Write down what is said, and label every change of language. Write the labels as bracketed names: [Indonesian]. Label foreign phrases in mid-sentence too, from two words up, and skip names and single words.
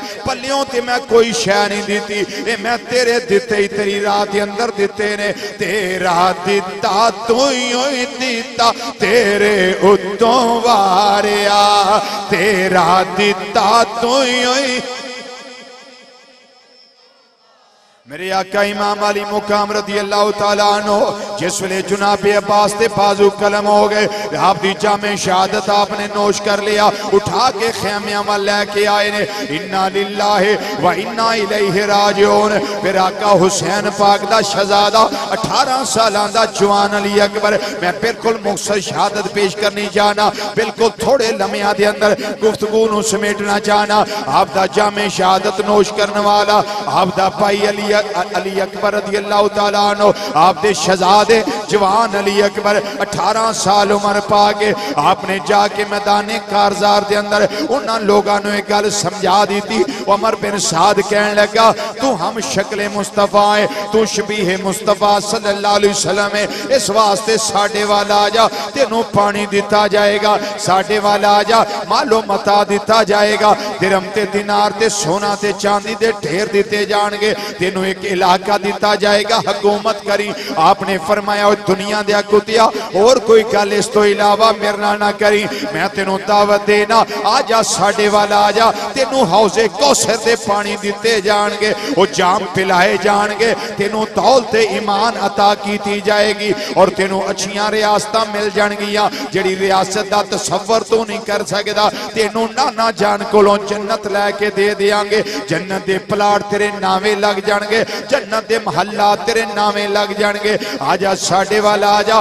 [Punjabi] پلیوں تے میں کوئی شے نہیں دتی، یہ میں تیرے دتے ہی تیری راہ کے اندر دتے نے. تیرا دتا توں ہی دتا تیرے اتوں واریا، تیرا دتا توں ہی. میرے آقا امام عالی مقام [Arabic] رضي الله تعالى عنه [Punjabi] جس ویلے جناب عباس تے بازو قلم ہو گئے، آپ کی جام شہادت آپ نے نوش کر لیا، اٹھا کے خیمیاں میں لے کے آئے نے. [Arabic] إنا لله وإنا إليه راجعون. [Punjabi] پھر آقا حسین پاک دا شہزادہ 18 سالاں دا جوان علی اکبر، میں بالکل مختصر شہادت پیش کرنی چاہنا، بالکل تھوڑے لمحیاں دے اندر گفتگو نوں سمیٹنا چاہنا. آپ دا جام شہادت نوش کرنے والا آپ دا بھائی علی اکبر [Arabic] رضي الله تعالى عنه, [Punjabi] آپ دے شہزادے جوان علی اکبر 18 سال عمر پا کے آپنے جا کے میدان کارزار کے اندر انہوں نے لوگوں نے اک گل سمجھا دی تھی. عمر بن سعد کہنے لگا توں ہم شکل مصطفیٰ ہے، توں شبیہ مصطفیٰ [Arabic] صلى الله عليه وسلم [Punjabi] ہے، اس واسطے ساڈے وال آ جا، تینوں پانی دتا جائےگا، ساڈے وال آ جا، مال و متاع دتا جائےگا، درہم تے دینار تے سونا تے چاندی دے ڈھیر دتے جائیں گے، تینوں اک علاقہ دتا جائےگا، حکومت کریں. آپنے فرمایا دنیا دے کتیا اور کوئی گل اس توں علاوہ میرے نال نا کریں، میں تینوں دعوت دینا، آ جا ساڈے وال آ جا، تینوں حوض کوثر دے پانی دتے جائیں گے، او جام پلائے جائیں گے، تینوں دولت ایمان عطا کی جائےگی اور تینوں اچھیاں ریاستاں مل جائیں گیاں جہڑی ریاست دا تصور توں نہیں کر سکدا. تینوں نانا جان کولوں جنت لے کے دے دیاں گے، جنت دے پلاٹ تیرے ناویں لگ جائیں گے، جنت دے محلّے تیرے ناویں لگ جائیں گے، آجا ساڈے وال آجا.